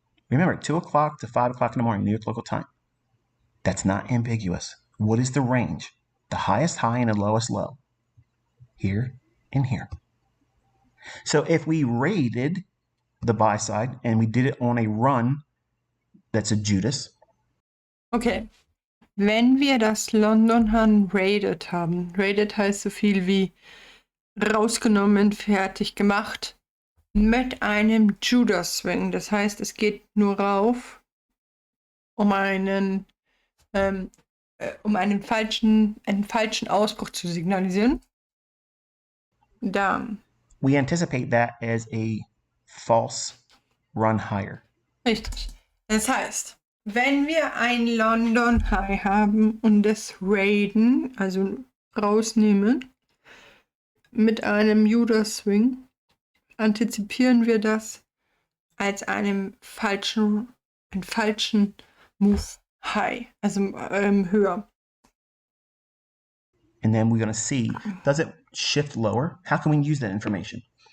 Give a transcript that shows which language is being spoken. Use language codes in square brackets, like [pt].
[en] Remember, 2 o'clock to 5 o'clock in the morning, New York local time. That's not ambiguous. What is the range? The highest high and the lowest low. Here and here. So if we raided the buy side and we did it on a run, that's a Judas. Okay. [de] Wenn wir das London raided haben, raided heißt so viel wie rausgenommen, fertig gemacht, mit einem Judas Swing. Das heißt, es geht nur rauf, um einen falschen Ausbruch zu signalisieren. Dann. [en] We anticipate that as a false run higher. [de] Richtig. Das heißt, wenn wir ein London High haben und das raiden, also rausnehmen, mit einem Judas Swing, antizipieren wir das als einen falschen Move High, also höher. [en] And then we're going to see, does it shift lower? How can we use that information?